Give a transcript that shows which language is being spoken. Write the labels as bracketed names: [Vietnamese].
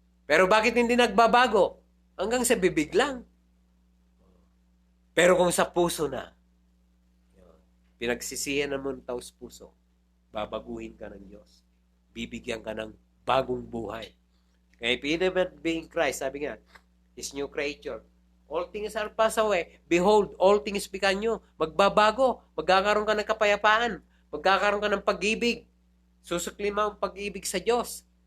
[Filipino] Pero bakit hindi nagbabago? Hanggang sa bibig lang. Pero kung sa puso na, pinagsisihan mo ng taos puso, babaguhin ka ng Diyos. Bibigyan ka ng bagong buhay. [English] Kaya if you never be in Christ, [Filipino] sabi nga, [English] is new creature. All things are passed away. Behold, all things become new. [Filipino] Magbabago. Magkakaroon ka ng kapayapaan. Magkakaroon ka ng pag-ibig. Susukli mo ang pag-ibig sa Diyos.